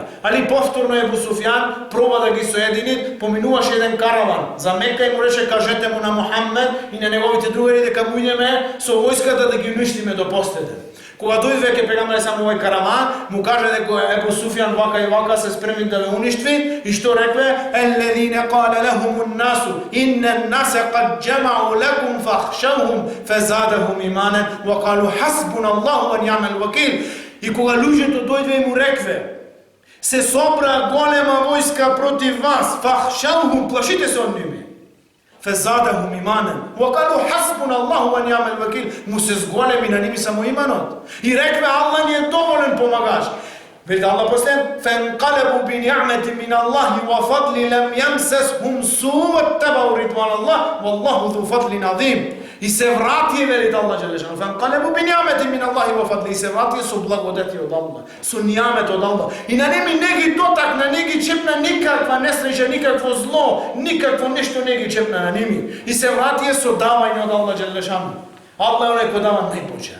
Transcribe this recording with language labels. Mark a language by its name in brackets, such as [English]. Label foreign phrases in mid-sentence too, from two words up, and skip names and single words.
[Macedonian] Али повторно Ебу Суфјан проба да ги соедини, поминуваше еден караван за Мека и му рече кажете му на Мухамед и на неговите другари дека му идеме со војската да ги уништиме до последен. Кога дојде ке Пегамбер само овој караван, му каже дека Ебу Суфјан вака и вака се спремни да ве уништви и што рекве [Arabic] الذين قال لهم الناس إن الناس قد جمعوا لكم فاخشوهم فزادهم إيمانا وقالوا حسبنا الله ونعم الوكيل. [Macedonian] И кога луѓето дојде и му рекве се собра голема војска против вас, фахшаухум, плашите се од ними. [Arabic] فزادهم إيمانا. وقالوا حسبنا الله ونعم الوكيل. [Macedonian] Му се зголеми на ними само иманот. И рекве Аллах ни е доволен помагаш. Вели Аллах после [Arabic] فانقلبوا بنعمة من الله وفضل لم يمسسهم سوء واتبعوا رضوان الله والله ذو فضل عظيم. [Macedonian] И се врати, вели [Arabic] الله جل شأنه. فانقلبوا بنعمة من الله وفضل. [Macedonian] И се врати со благодети од Аллах, со нијамет од Аллах. И на ними не ги дотакна, не ги чепна никаква несреќа, никакво зло, никакво нешто не ги чепна на ними. И се врати со давање од [Arabic] الله جل شأنه. [Macedonian] Аллах е оној кој дава најпочен.